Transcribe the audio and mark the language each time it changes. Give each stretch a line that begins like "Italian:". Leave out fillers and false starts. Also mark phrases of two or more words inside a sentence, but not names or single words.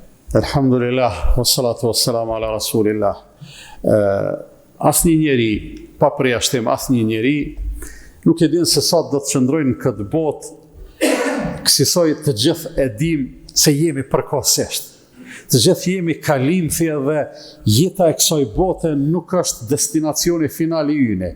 Arabic: Elhamdulillah, والصلاة والسلام على رسول الله.
Albanian: Asnjë njeri, pa përjashtim, asnjë njeri nuk e din se sa do të qëndrojnë në këtë botë, kësaj të gjithë e dim se jemi përkohësisht. Të gjithë jemi kalimthi dhe jeta e kësaj bote nuk është destinacioni final i ynë.